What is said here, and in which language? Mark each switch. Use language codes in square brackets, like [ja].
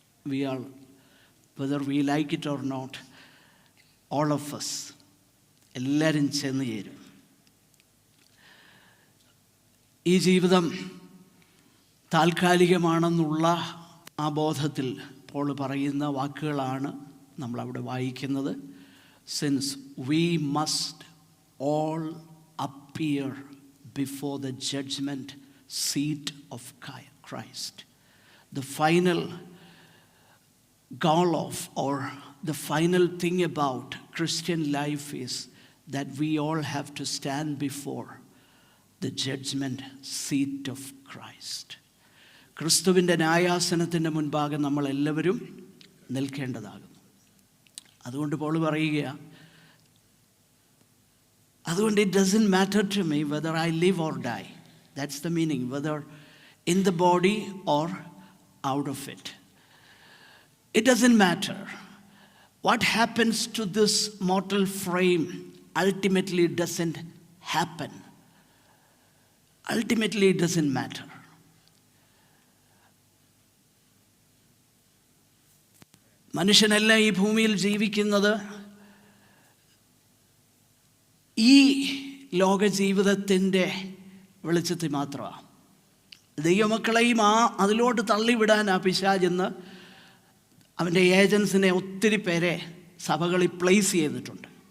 [en] We are, whether we like it or not, all of us, [ml] എല്ലാവരും ചെന്ന് ചേരും. ഈ ജീവിതം താൽക്കാലികമാണെന്നുള്ള ആ ബോധത്തിൽ പോൾ പറയുന്ന വാക്കുകളാണ് നമ്മളവിടെ വായിക്കുന്നത്. [en] Since we must all appear before the judgment seat of Christ. The final goal of, or the final thing about Christian life is that we all have to stand before the judgment seat of Christ. [ml] ക്രിസ്തുവിൻ്റെ ന്യായാസനത്തിൻ്റെ മുൻപാകെ നമ്മളെല്ലാവരും നിൽക്കേണ്ടതാകുന്നു. അതുകൊണ്ട് Paul പറയുക, അതുകൊണ്ട് [en] it doesn't matter to me whether I live or die. That's the meaning, whether in the body or out of it. It doesn't matter. What happens to this mortal frame ultimately doesn't happen. Ultimately it doesn't matter. [ml] മനുഷ്യനെല്ലാം ഈ ഭൂമിയിൽ ജീവിക്കുന്നത് ഈ ലോക ജീവിതത്തിൻ്റെ വെളിച്ചത്തിൽ മാത്രമാണ്. ദൈവമക്കളെയും അതിലോട്ട് തള്ളിവിടാൻ പിശാചെന്ന് അവൻ്റെ ഏജൻസിനെ ഒത്തിരി പേരെ സഭകളിൽ പ്ലേസ് ചെയ്തിട്ടുണ്ട്.